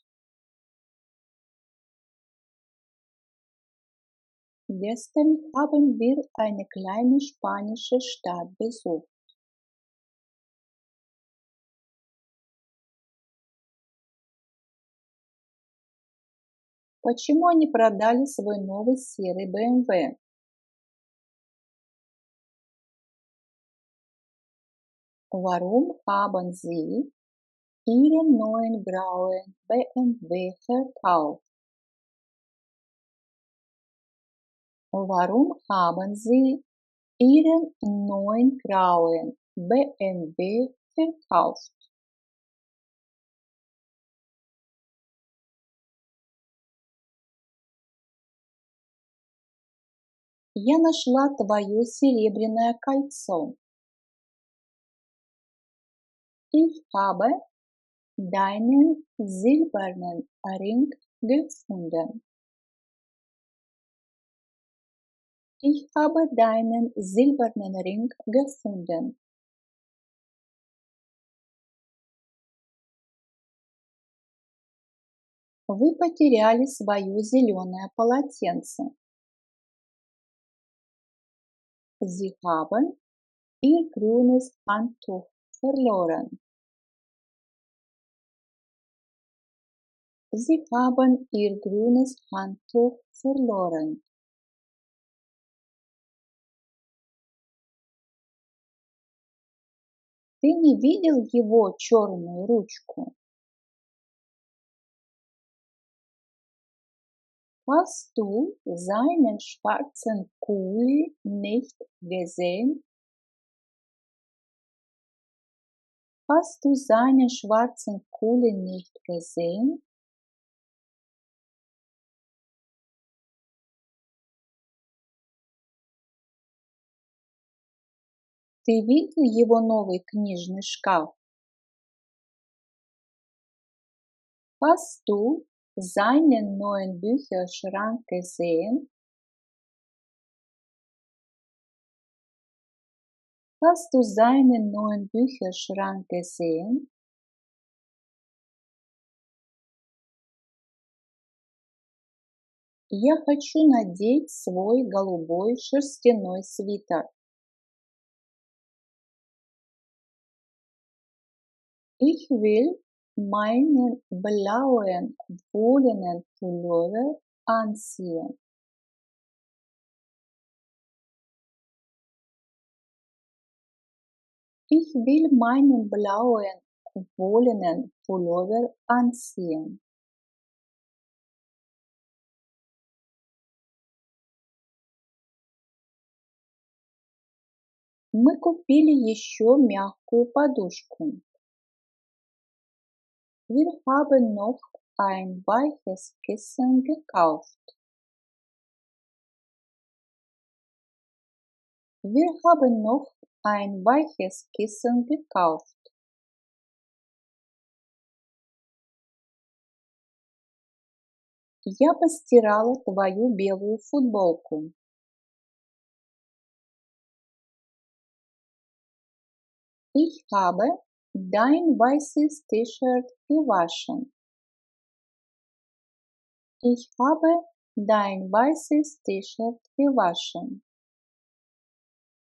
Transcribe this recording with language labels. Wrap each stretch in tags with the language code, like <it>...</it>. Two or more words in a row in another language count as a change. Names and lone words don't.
<de>Gestern haben wir eine kleine spanische Stadt besucht.</de> <ru>Почему они продали свой новый серый BMW?</ru> <de>Warum haben sie ihren neuen grauen BMW verkauft? Warum haben sie ihren neuen grauen BMW verkauft?</de> <ru>Я нашла твое серебряное кольцо.</ru> <de>Ich habe deinen silbernen Ring gefunden. Ich habe deinen silbernen Ring gefunden.</de> <ru>Вы потеряли свое зеленое полотенце.</ru> <de>Sie haben ihr grünes Handtuch verloren. Sie haben ihr grünes Handtuch verloren.</de> <ru>Ты не видел его черную ручку?</ru> <de>Hast du seinen schwarzen Kuli nicht gesehen? Hast du seinen schwarzen Kuli nicht gesehen?</de> <ru>Ты видел его новый книжный шкаф?</ru> <de>Hast du seinen neuen Bücherschrank gesehen? Hast du seinen neuen Bücherschrank gesehen?</de> <ru>Я хочу надеть свой голубой шерстяной свитер.</ru> <de>Ich will meinen blauen wollenen Pullover anziehen. Ich will meinen blauen wollenen Pullover anziehen.</de> <ru>Мы купили еще мягкую подушку.</ru> <de>Wir haben noch ein weiches Kissen gekauft. Wir haben noch ein weiches Kissen gekauft.</de> <ru>Я постирала твою белую футболку.</ru> <de>Ich habe dein weißes T-Shirt gewaschen. Ich habe dein weißes T-Shirt gewaschen.</de>